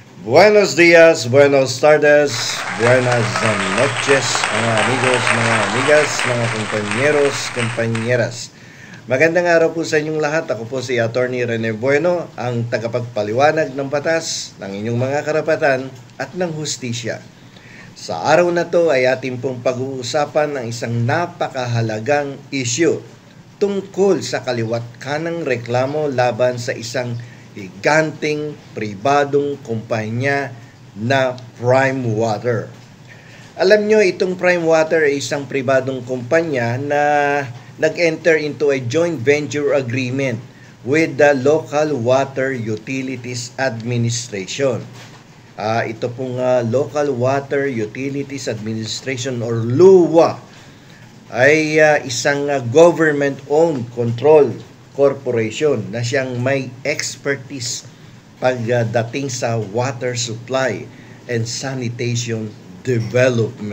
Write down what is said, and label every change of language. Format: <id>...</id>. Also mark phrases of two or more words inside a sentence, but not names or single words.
<es>Buenos días, buenos tardes, buenas noches, mga amigos, mga amigas, mga kompanyeros, kompanyeras.</es> <tl>Magandang araw po sa inyong lahat. Ako po si Attorney Rene Bueno, ang tagapagpaliwanag ng batas, ng inyong mga karapatan at ng hustisya. Sa araw na to ay ating pong pag-uusapan ng isang napakahalagang issue tungkol sa kaliwat kanang reklamo laban sa isang higanting pribadong kumpanya na Prime Water. Alam nyo, itong Prime Water ay isang pribadong kumpanya na nag-enter</tl> <en>into a joint venture agreement with the Local Water Utilities Administration.</en> <tl>Ito pong Local Water Utilities Administration or LUWA ay isang</tl> <en>government-owned control corporation</en> <tl>na siyang may expertise pagdating sa</tl> <en>water supply and sanitation development.</en>